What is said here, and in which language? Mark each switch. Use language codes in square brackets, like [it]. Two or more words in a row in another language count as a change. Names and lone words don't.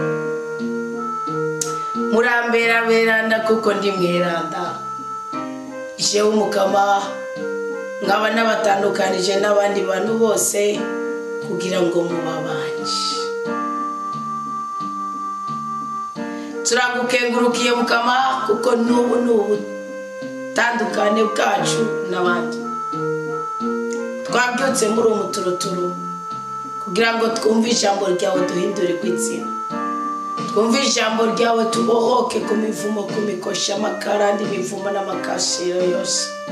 [rn] Murambera beranda kuko ndi mweranda. Jewe Mukama nkaba n'abatandukanije n'abandi bantu bose kugira ngo mubabanje. Turagukengurukiye Mukama kuko n'ubu tandukane bwacu n'abandi. Twabyutse muri umuturuturu kugira ngo twumve ijambo ryawe duhindure kw'izina. Twumve ijambo ryawe tubohoke ku mivumo, ku mikosha, amakarandi, imivumo n'amakashiro yose.